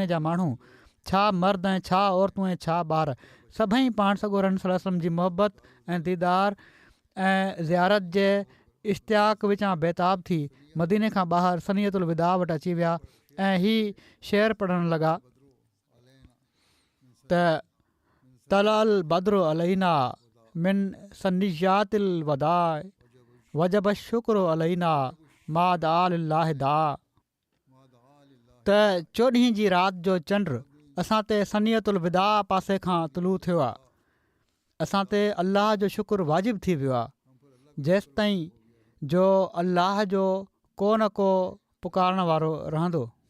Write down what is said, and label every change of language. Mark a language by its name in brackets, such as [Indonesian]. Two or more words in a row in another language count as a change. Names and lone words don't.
[Sindhi] जा माण्हू छा मर्द ऐं छा औरतूं ऐं छा ॿार सभई पाण सॻोरनि [Arabic] صلى الله عليه وسلم [Sindhi] जी मोहबत ऐं दीदार ऐं ज़ियारत जे इश्तियाक विचां बेताब थी मदीने खां ॿाहिरि सनियतुल विदा वटि अची विया ऐं हीअ शेर पढ़णु लॻा त [Arabic] طلع البدر علينا من ثنيات الوداع وجب الشكر علينا ما دعا لله داع. [Sindhi] त 14 जी राति जो चंड असां ते सनियतुल विदा पासे खां तुलू थियो आहे। असां ते अल्लाह जो शुक्र वाजिबु थी वियो आहे जेसि ताईं जो अल्लाह जो को न को पुकारण वारो रहंदो।